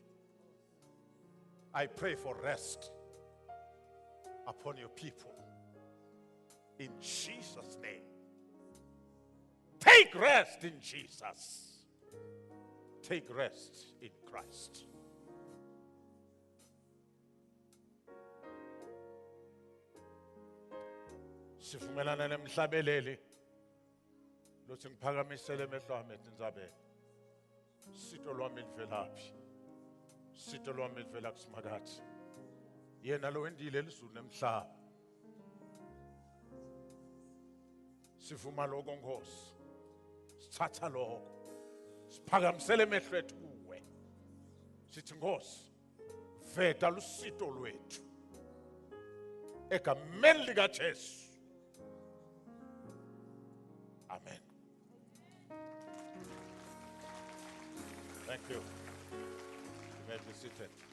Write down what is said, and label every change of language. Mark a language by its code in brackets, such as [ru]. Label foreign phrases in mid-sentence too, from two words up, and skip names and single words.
[en] I pray for rest upon your people. In Jesus' name. Take rest in Jesus. Take rest in Christ. [ss] Sivumelana nemhlabeleli lothi ngiphakamisele emehlo ami ndzabeni. Sito lwami livelaphi? Sito lwami livela kusimakhathi. Yena lo wendile elizulu nemhlaba. Sivuma lokho Nkosi. Sithatha lokho. Siphakamisele emehlo ethu kuwe. Sithi Nkosi, veta lusito lwethu. Egameni lika Jesu. Amen. [en] Thank you. You may be seated.